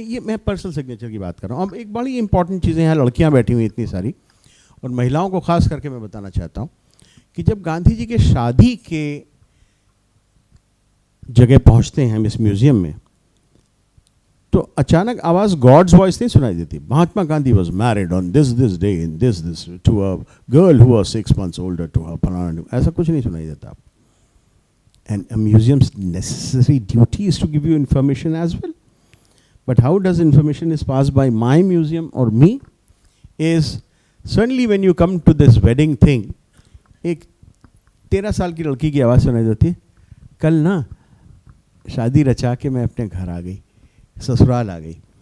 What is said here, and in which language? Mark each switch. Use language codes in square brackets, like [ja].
[hi] ये मैं personal signature की बात कर रहा हूँ। अब एक बड़ी इंपॉर्टेंट चीज़ें यहाँ लड़कियाँ बैठी हुई इतनी सारी, और महिलाओं को ख़ास करके मैं बताना चाहता हूँ कि जब गांधी जी के शादी के जगह पहुँचते हैं हम इस म्यूज़ियम में, तो अचानक आवाज़ गॉड्स वॉइस नहीं सुनाई देती। [en] Mahatma Gandhi was married on this day in this to a girl who was 6 months older to her फलाना, [hi] ऐसा कुछ नहीं सुनाई देता। [en] And a museum's necessary duty is to give you information as well. But how does information is passed by my museum or me is certainly when you come to this wedding thing, [hi] एक 13 साल की लड़की की आवाज़ सुनाई देती है, कल ना शादी रचा के मैं अपने घर आ गई, ससुराल आ गई।